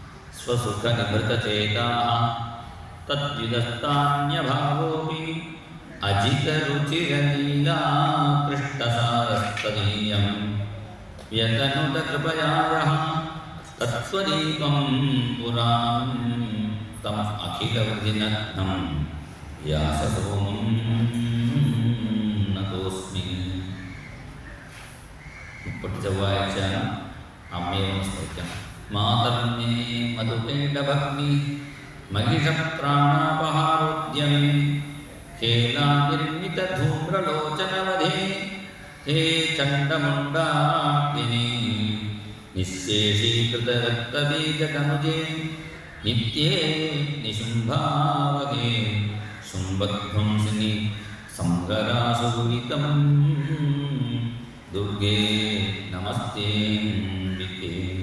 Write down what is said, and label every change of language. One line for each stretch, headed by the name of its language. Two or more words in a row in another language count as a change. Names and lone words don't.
Sanskrit: स्वसुखनिभृतचेताः तद्विदस्तान्यभावोऽपि अजितरुचिरलीलाकृष्टसारस्तदीयं यतनुतकृपयायः तत्त्वदीपं पुराणं तम् अखिलवृजिनग्नं व्याससोमं नतोऽस्मि.
Malayalam: ഇപ്പോഴത്തെ ചൊവ്വാഴ്ച അമ്മയെ നമസ്കരിക്കാം.
Sanskrit: മാതർമേ മധുപേണ്ഡഭഗ്നി महिषप्राणापहारोद्यमे हेलानिर्मितधूम्रलोचनवधे हे चण्डमुण्डाग्निने निःशेषीकृतरक्तबीजतनुजे नित्ये निशुम्भावगे शुम्भध्वंसिनि संहरासुरितं दुर्गे नमस्तेऽम्बिके.